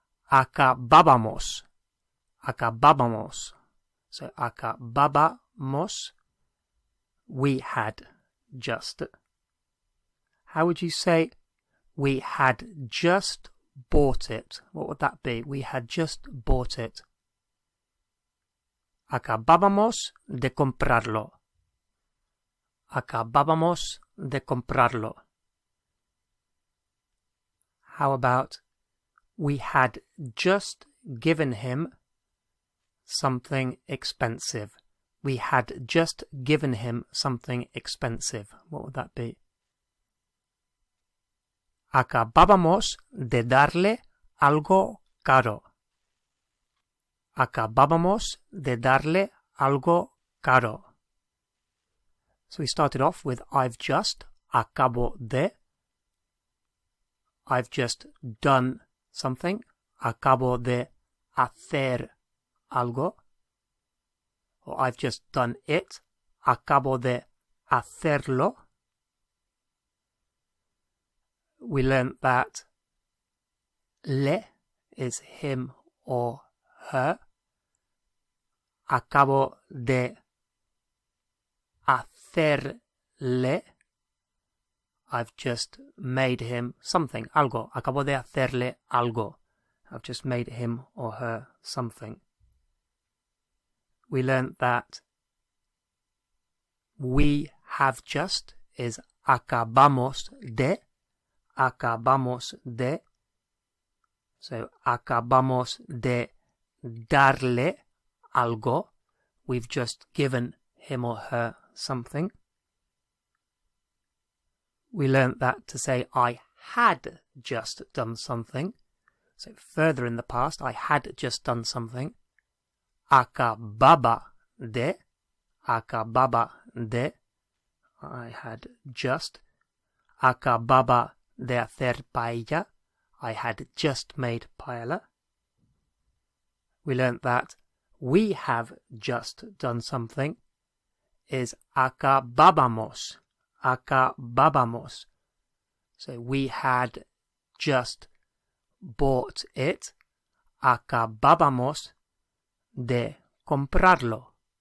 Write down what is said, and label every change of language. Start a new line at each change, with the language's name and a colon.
Spanish: Acabábamos. Acabábamos.
English: So acabábamos. We had just. How would you say we had just bought it? What would that be? We had just bought it.
Spanish: Acabábamos de comprarlo. Acabábamos de comprarlo.
English: How about, we had just given him something expensive. We had just given him something expensive. What would that be?
Spanish: Acabábamos de darle algo caro. Acabábamos de darle algo caro.
English: So we started off with I've just, acabo de. I've just done something.
Spanish: Acabo de hacer algo.
English: Or I've just done it.
Spanish: Acabo de hacerlo.
English: We learned that le is him or her.
Spanish: Acabo de hacerle.
English: I've just made him something, algo.
Spanish: Acabo de hacerle algo.
English: I've just made him or her something. We learned that we have just is acabamos de.
Spanish: Acabamos de. So acabamos de darle algo.
English: We've just given him or her something. We learnt that to say I had just done something. So further in the past, I had just done something.
Spanish: Acababa de. Acababa de.
English: I had just.
Spanish: Acababa de hacer paella.
English: I had just made paella. We learnt that we have just done something is acabábamos. Acabábamos. So we had just bought it.
Spanish: Acabábamos de comprarlo.